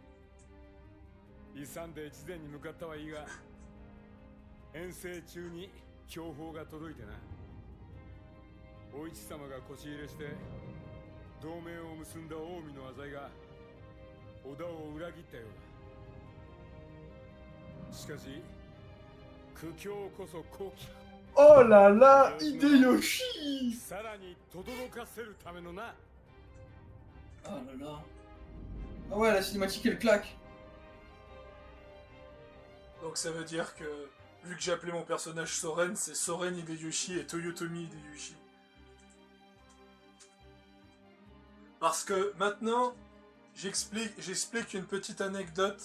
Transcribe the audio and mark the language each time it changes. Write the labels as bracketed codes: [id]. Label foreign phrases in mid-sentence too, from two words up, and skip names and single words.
[ja] 勇んで越前に向かったはいいが、遠征中に強報が届いてな。お市様が腰入れして同盟を結んだ近江の浅井が織田を裏切ったようだ。しかし苦境こそ好機。 [fr] Oh là là, Hideyoshi! [ja] さらに轟かせるためのな。 [fr] Oh là là. Ah ouais, la cinématique elle claque. Donc ça veut dire que, vu que j'ai appelé mon personnage Soren, c'est Soren Hideyoshi et Toyotomi Hideyoshi. Parce que maintenant, j'explique une petite anecdote.